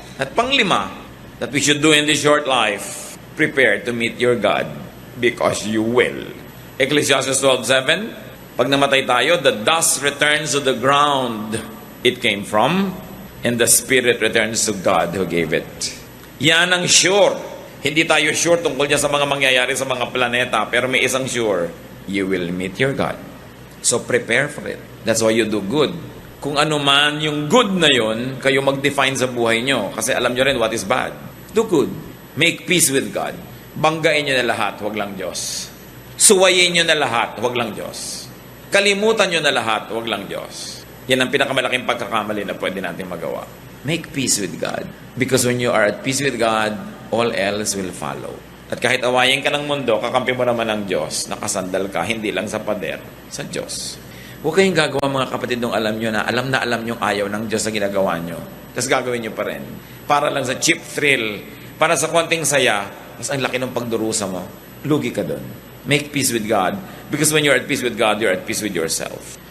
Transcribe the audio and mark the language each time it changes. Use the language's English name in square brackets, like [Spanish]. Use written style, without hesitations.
[Filipino] At panglima, [English] that we should do in this short life, prepare to meet your God because you will. Ecclesiastes 12:7, [Filipino] pag namatay tayo, [English] the dust returns to the ground it came from, and the spirit returns to God who gave it. [Filipino] Yan ang sure. Hindi tayo sure tungkol niya sa mga mangyayari sa mga planeta, pero may isang sure. [English] you will meet your God. So prepare for it. That's why you do good. [Filipino] Kung ano man yung good na yon, kayo mag-define sa buhay nyo. Kasi alam nyo rin [English] what is bad. Do good. Make peace with God. [Filipino] Banggain nyo na lahat, wag lang Diyos. Suwayin nyo na lahat, wag lang Diyos. Kalimutan nyo na lahat, wag lang Diyos. Yan ang pinakamalaking pagkakamali na pwede natin magawa. [English] Make peace with God. Because when you are at peace with God, all else will follow. [Filipino] At kahit awayin ka ng mundo, kakampi mo naman ng Diyos. Nakasandal ka, hindi lang sa pader, sa Diyos. Huwag kayong gagawa mga kapatid nung alam nyo na alam nyo ayaw ng Diyos sa ginagawa nyo. Tapos gagawin nyo pa rin. Para lang sa cheap thrill, para sa konting saya, mas ang laki ng pagdurusa mo. Lugi ka doon. [English] Make peace with God. Because when you're at peace with God, you're at peace with yourself.